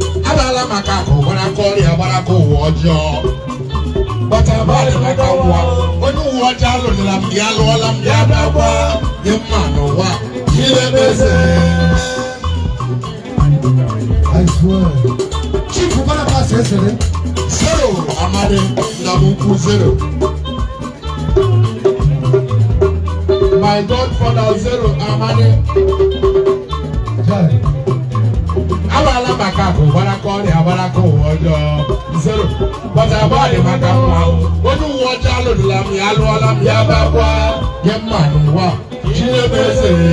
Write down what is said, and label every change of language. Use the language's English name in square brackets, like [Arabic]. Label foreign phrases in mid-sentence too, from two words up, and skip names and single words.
[Igbo] Abala maka akụ, gbara aka ọrịa, gbara aka ụwa ọjọọ. But abalị maka nwa, onye uwe ọjọọ alụrụla m, ya alụọla m, ya bakwa, dị mma n'ụwa. Chilemeze. [English] I swear. [Igbo] Chief, ụbara pass esere. Zero, Amadi, na m ukwu zero. [English] My godfather, zero, [Igbo] Amadi. Chai. Abala maka akụ, gbara aka ọrịa, gbara aka ụwa ọjọọ. Zero. But abalị maka nwa, onye uwe ọjọọ alụrụla m, ya alụọla m, ya bakwa, ya mma n'ụwa. Chinemeze.